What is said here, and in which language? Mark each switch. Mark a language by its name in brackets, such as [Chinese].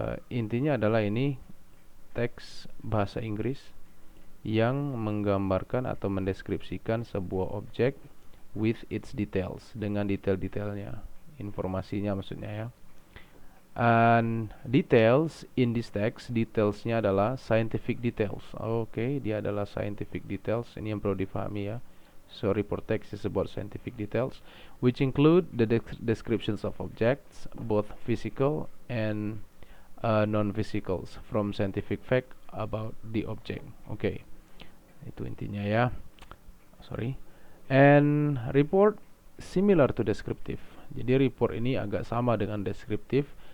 [Indonesian] Intinya adalah ini teks bahasa Inggris yang menggambarkan atau mendeskripsikan sebuah objek [English] with its details, [Indonesian] dengan detail-detailnya, informasinya maksudnya ya. [English] And details in this text, [Indonesian] detailsnya adalah [English] scientific details. [Indonesian] Oke, dia adalah [English] scientific details. [Indonesian] Ini yang perlu difahami ya. [English] So report text is about scientific details, which include the descriptions of objects, both physical and non-physicals, from scientific fact about the object. [Indonesian] Oke, itu intinya ya. Sorry. [English] And report similar to descriptive. [Indonesian] Jadi report ini agak sama dengan descriptive.